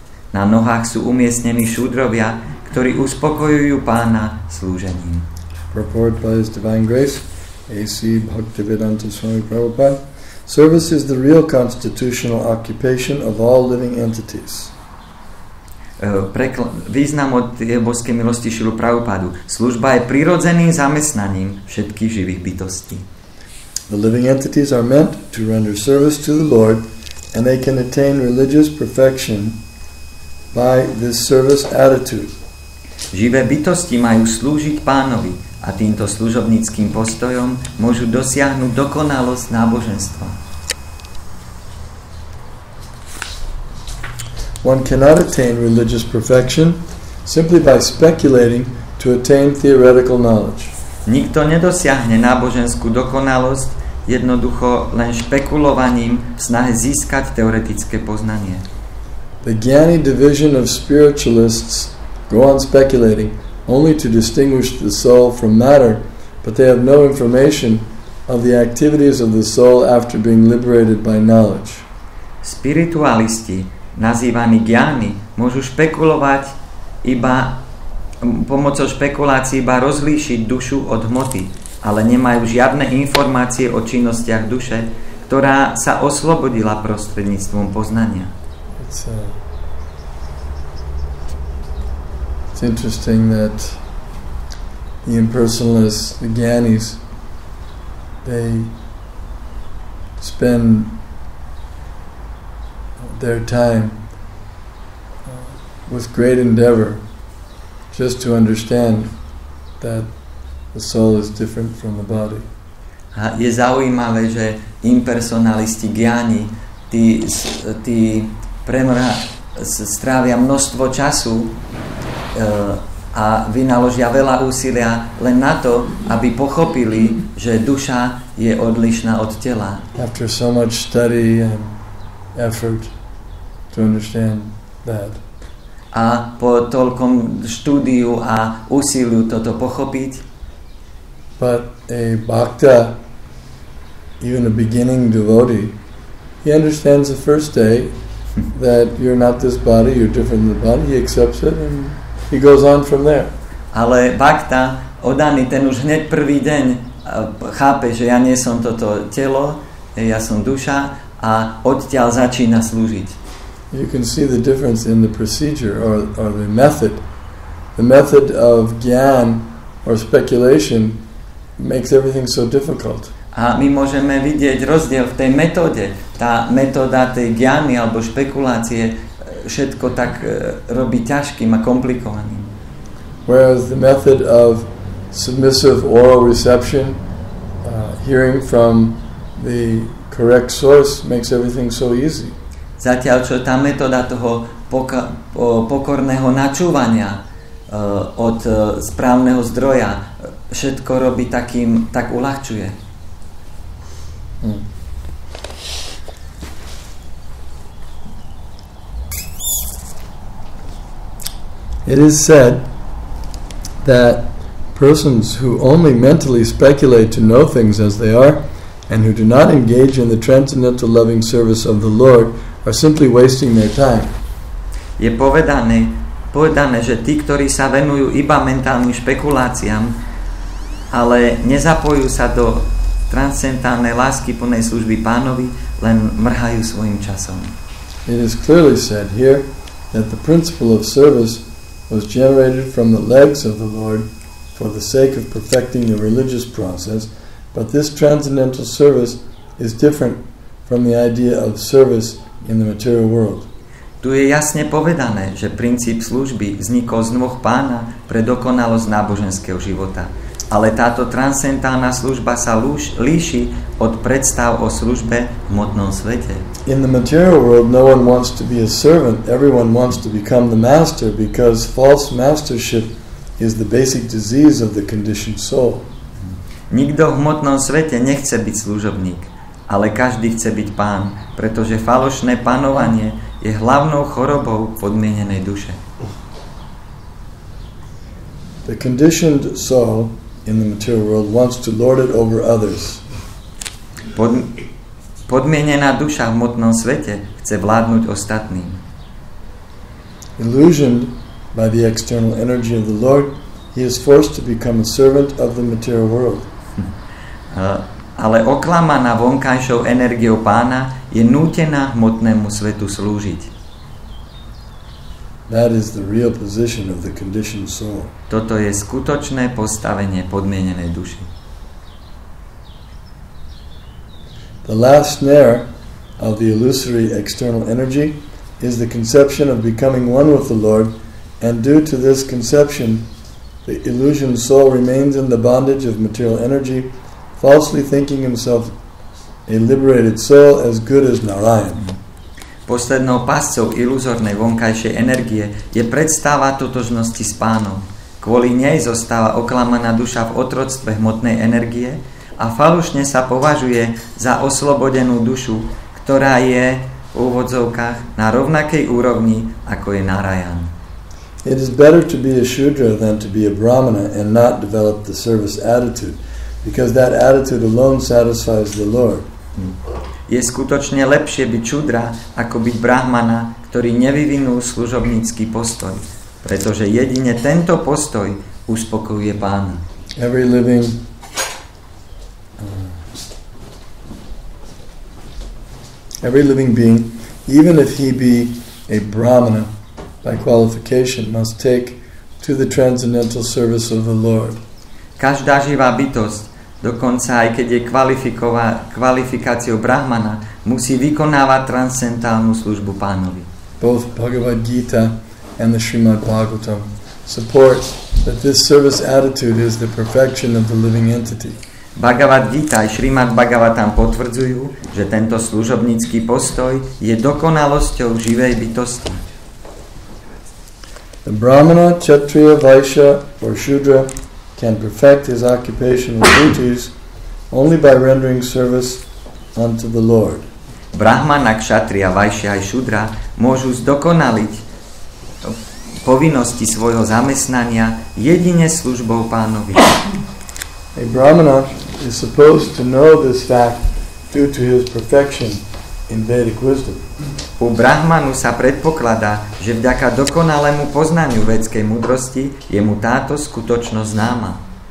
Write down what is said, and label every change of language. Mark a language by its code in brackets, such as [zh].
[sk] Na nohách sú umiestnení šúdrovia, ktorí uspokojujú Pána slúžením. [en] Purport by His Divine Grace, A.C. Bhaktivedanta Swami Prabhupada. Service is the real constitutional occupation of all living entities. [sk] Význam od božskej milosti Šilu Prabhupádu. Služba je prirodzeným zamestnaním všetkých živých bytostí. [en] The living entities are meant to render service to the Lord, and they can attain religious perfection by this service attitude. [sk] Živé bytosti majú slúžiť Pánovi a týmto služobníckym postojom môžu dosiahnuť dokonalosť náboženstva. [en] One cannot attain religious perfection simply by speculating to attain theoretical knowledge. [sk] Nikto nedosiahne náboženskú dokonalosť jednoducho len špekulovaním v snahe získať teoretické poznanie. [en] The Jnani division of spiritualists go on speculating only to distinguish the soul from matter, but they have no information of the activities of the soul after being liberated by knowledge. [sk] Spiritualisti, nazývaní Jnani, môžu špekulovať iba pomocou špekulácií iba rozlíšiť dušu od hmoty, ale nemajú žiadne informácie o činnostiach duše, ktorá sa oslobodila prostredníctvom poznania. [en] It's interesting that the impersonalists, the Jnanis, they spend their time with great endeavor just to understand that the soul is different from the body. [sk] A je zaujímavé, že impersonalisti Jnani, tí strávia množstvo času a vynaložia veľa úsilia len na to, aby pochopili, že duša je odlišná od tela. [en] After so much study and effort to understand that. [sk] A po toľkom štúdiu a úsiliu toto pochopiť. [en] But a bhakta, even a beginning devotee, he understands the first day that you're not this body, you're different than the body, he accepts it and he goes on from there. [sk] Ale bhakta, oddaný, ten už hneď prvý deň chápe, že ja nie som toto telo, ja som duša a odtiaľ začína slúžiť. [en] You can see the difference in the procedure or the method. The method of gyan or speculation makes everything so difficult. [sk] A my môžeme vidieť rozdiel v tej metóde. Tá metóda tej gyany alebo špekulácie všetko tak robí ťažkým a komplikovaným. [en] Whereas the method of submissive oral reception, hearing from the correct source, makes everything so easy. [sk] Zatiaľ, čo tá metóda toho pokorného načúvania od správneho zdroja všetko robí tak uľahčuje. [en] It is said that persons who only mentally speculate to know things as they are and who do not engage in the transcendental loving service of the Lord are simply wasting their time. [sk] Je povedané, že tí, ktorí sa venujú iba mentálnym špekuláciám, ale nezapojujú sa do transcendentálnej lásky plnej služby Pánovi, len mrhajú svojim časom. [en] It is clearly said here that the principle of service was generated from the legs of the Lord for the sake of perfecting the religious process, but this transcendental service is different from the idea of service in the material world. [sk] Tu je jasne povedané, že princíp služby vznikol z nôh Pána pre dokonalosť náboženského života. Ale táto transcendentálna služba sa líši od predstav o službe v hmotnom svete. [en] In the material world, no one wants to be a servant. Everyone wants to become the master, because false mastership is the basic disease of the conditioned soul. [sk] Nikto v hmotnom svete nechce byť služobník, ale každý chce byť pán, pretože falošné panovanie je hlavnou chorobou podmienenej duše. [en] The conditioned soul in the material world wants to lord it over others. [sk] Podmienená duša v hmotnom svete chce vládnuť ostatným. [en] Illusioned by the external energy of the Lord, he is forced to become a servant of the material world. [sk] Ale oklamaná vonkajšou energiou pána je nútená hmotnému svetu slúžiť. [en] That is the real position of the conditioned soul. [sk] Toto je skutočné postavenie podmienenej duši. [en] The last snare of the illusory external energy is the conception of becoming one with the Lord, and due to this conception, the illusioned soul remains in the bondage of material energy, falsely thinking himself a liberated soul as good as Narayan. [sk] Poslednou pascou iluzórnej vonkajšej energie je predstava totožnosti s pánom. Kvôli nej zostáva oklamaná duša v otroctve hmotnej energie a falošne sa považuje za oslobodenú dušu, ktorá je v úvodzovkách na rovnakej úrovni, ako je Narayan. [en] It is better to be a Shudra than to be a Brahmana and not develop the service attitude, because that attitude alone satisfies the Lord. [sk] Je skutočne lepšie byť šudra, ako byť brahmana, ktorý nevyvinul služobnícky postoj, pretože jedine tento postoj uspokojuje pána. [en] Every living being, even if he be a Brahmana by qualification, must take to the transcendental service of the Lord. [sk] Každá živá bytosť, dokonca aj keď je kvalifikáciou brahmana, musí vykonávať transcendentálnu službu pánovi. [en] Both Bhagavad Gita and the Srimad Bhagavatam support that this service attitude is the perfection of the living entity. [sk] Bhagavad Gita aj Srimad Bhagavatam potvrdzujú, že tento služobnícky postoj je dokonalosťou živej bytosti. [en] The Brahmana, Kshatriya, Vaishya or Shudra can perfect his occupational duties only by rendering service unto the Lord. [sk] Brahmana, Kshatriya, Vaishya aj Shudra môžu zdokonaliť povinnosti svojho zamestnania jedine službou pánovi. [en] A Brahmana is supposed to know this fact due to his perfection in Vedic wisdom. [sk] U Brahmanu sa predpokladá, že vďaka dokonalému poznaniu védskej múdrosti je mu táto skutočnosť známa.